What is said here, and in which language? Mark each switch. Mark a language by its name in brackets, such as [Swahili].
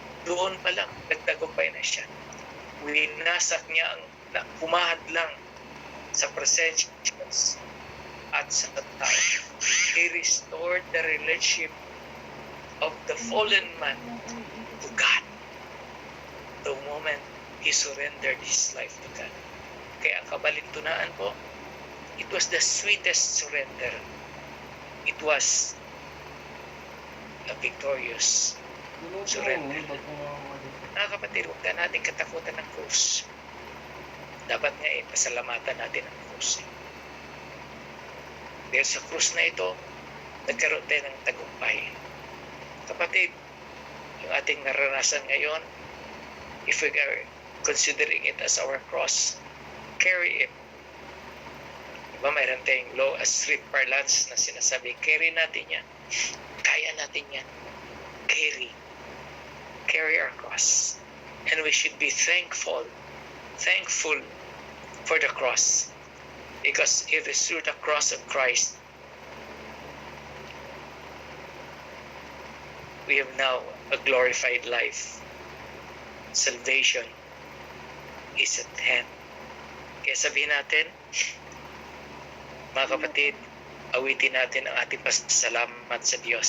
[Filipino] Doon pa lang, nagtagumpay na siya. Winasak niya ang pumahad lang sa presensya at sa tao. [English] He restored the relationship of the fallen man to God. The moment he surrendered his life to God. [Filipino] Kaya ang kabalintunaan po, [English] it was the sweetest surrender. It was a victorious surrender. [Filipino] Mga kapatid, huwag ka natin katakutan ng krus. Dapat nga pasalamatan natin ang krus. Dahil sa krus na ito, nagkaroon tayo ng tagumpay. Kapatid, yung ating naranasan ngayon, [English] if we are considering it as our cross, carry it. [Filipino] Diba mayroon tayong [English] law as street parlance [Filipino] na sinasabi, carry natin yan. Kaya natin yan. [English] Carry our cross. And we should be thankful for the cross. Because it is through the cross of Christ we have now a glorified life. Salvation is at hand. [Filipino] Kaya sabihin natin, mga kapatid, awitin natin ang ating pasasalamat sa Diyos.